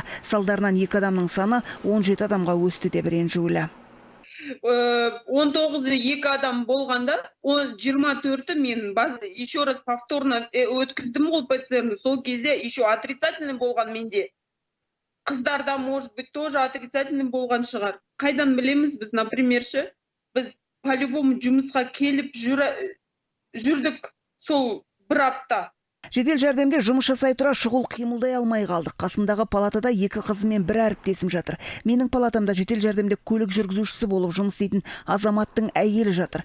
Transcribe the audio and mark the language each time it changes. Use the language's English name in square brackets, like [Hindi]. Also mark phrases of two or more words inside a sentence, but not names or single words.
[Kazakh] Салдарынан екі адамның саны 17 адамға өсті деп ренжулі. 19 екі адам болғанда, 24-і мен [Russian] еще раз повторно [Kazakh] өткіздім ғой ПЦР-ны. Сол кезде [Russian] еще отрицательный [Kazakh] болған менде. Қыздарда, [Russian] может быть, тоже отрицательный [Kazakh] болған шығар. Қайдан білеміз біз, например, біз по-любому жұмысқа келіп жүрдік сол бір апта. Жедел жәрдемде жұмыс жасай тұра шұғыл қимылдай алмай қалдық. Қасымдағы палатада екі қызымен бір әріптесім жатыр. Менің палатамда жедел жәрдемде көлік жүргізушісі болып жұмыс істейтін азаматтың әйелі жатыр.